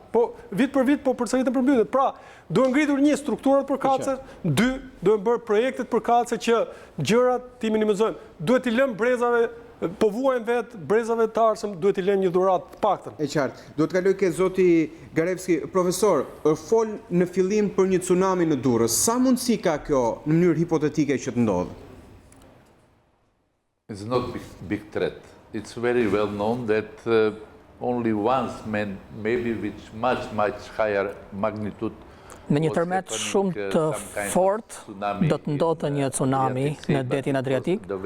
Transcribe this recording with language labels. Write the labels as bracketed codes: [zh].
[sq] Po vit për vit po përsëritën përmbytjet. Pra, duhet ngritur një strukturat përkatëse, dy, duhet bërë projektet përkatëse që gjërat ti minimizojmë. Duhet i lëmë brezave Po vuajnë vetë brezave të ardhshëm, duhet i lënë një dhuratë të paktën. E qartë. Duhet kaloj ke zoti Garevski. Profesor, fol në fillim për një tsunami në Durrës. Sa mundësi ka kjo në mënyrë hipotetike që të ndodhë? [en] It's not big threat. It's very well known that only once, maybe with much higher magnitude. [sq] Me një tërmet shumë të fort, do të ndodhte një tsunami në detin Adriatik.